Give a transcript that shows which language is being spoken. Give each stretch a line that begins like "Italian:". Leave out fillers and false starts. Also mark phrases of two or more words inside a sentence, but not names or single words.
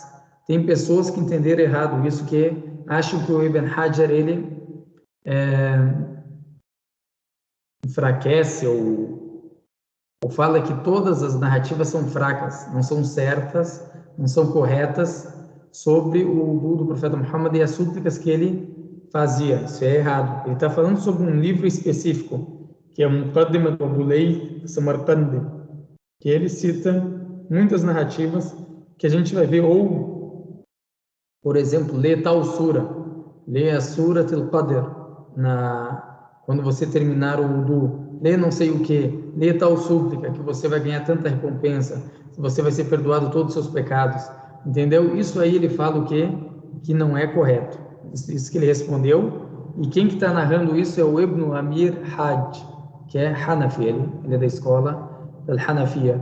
Portuguese: Tem pessoas que entenderam errado isso, que acham que o Ibn Hajar ele enfraquece ou fala que todas as narrativas são fracas, não são certas, não são corretas sobre o wudu do profeta Muhammad e as súplicas que ele fazia. Isso é errado. Ele está falando sobre um livro específico, que é o Muqaddimah do Abu Layth Samarqandi, que ele cita muitas narrativas que a gente vai ver, ou, por exemplo, lê tal sura, lê a Surat al-Qadr, quando você terminar o wudu, lê não sei o que, lê tal súplica, que você vai ganhar tanta recompensa, você vai ser perdoado todos os seus pecados, entendeu? Isso aí ele fala o quê? Que não é correto. Isso que ele respondeu, e quem que está narrando isso é o Ibn Amir Hajj, que é Hanafi, ele é da escola Al-Hanafiya.